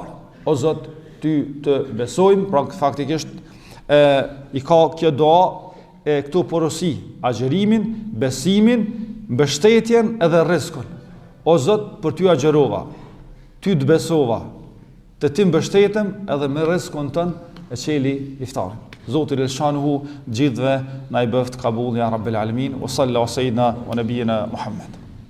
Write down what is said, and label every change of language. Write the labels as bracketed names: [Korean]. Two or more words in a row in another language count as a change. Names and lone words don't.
[Albanian] O Zot, ty të besojmë, pra faktikisht i ka kjo doa këtu porosi, agjërimin, besimin, mbështetjen edhe rizkun. O Zot, për ty agjërova, ty të besova, të ti mbështetem edhe me rizkun tënd e qeli iftarin. Zoti Shanuhu gjithve na i bëft kabul [Arabic] يا رب العالمين وصلى الله سيدنا ونبينا محمد.